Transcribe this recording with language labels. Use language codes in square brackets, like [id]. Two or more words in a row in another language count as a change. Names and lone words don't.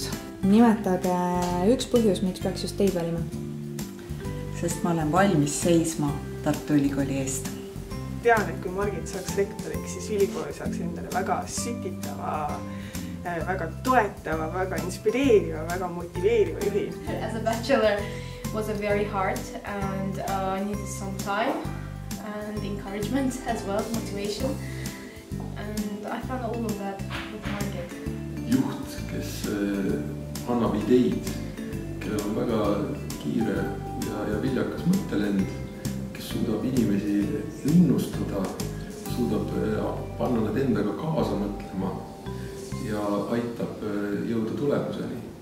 [et] Nimetage üks põhjus, miks peaks just teid valima? Sest ma olen valmis seisma Tartu Ülikooli eest. Tean, et kui Margit saaks rektoriks, siis ülikooli saaks endale väga sütitava, väga toetava, väga inspireeriva, väga motiveeriva juhi. [en] As a bachelor was a very hard and I needed some time and encouragement as well, motivation. And I found all of that with Margit. [et] Juht, kes annab ideid, kellel on väga kiire ja viljakas mõttelend, kes suudab inimesi linnustada, suudab panna nad endaga kaasa mõtlema ja aitab jõuda tulemuseni.